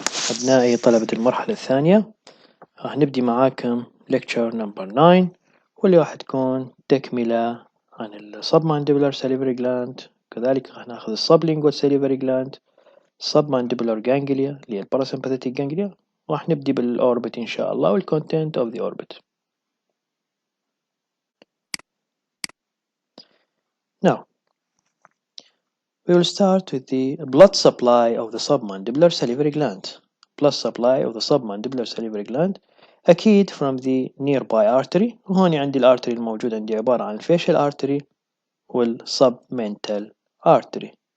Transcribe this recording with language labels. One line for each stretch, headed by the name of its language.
Arabic: أبنائي طلبة المرحلة الثانية، راح نبدي معاكم lecture number 9 واللي راح تكون تكملة عن ال submandibular salivary gland. كذلك راح ناخذ ال sublingual salivary gland، submandibular ganglia اللي هي ال parasympathetic ganglia. راح نبدي بالأوربت إن شاء الله وال content of the orbit.
English: Now we will start with the blood supply of the submandibular salivary gland. Blood supply of the submandibular salivary gland
Arabic: أكيد
English: from the nearby artery،
Arabic: وهون عندي الارتري الموجود عندي عبارة عن
English: facial artery وال submental artery.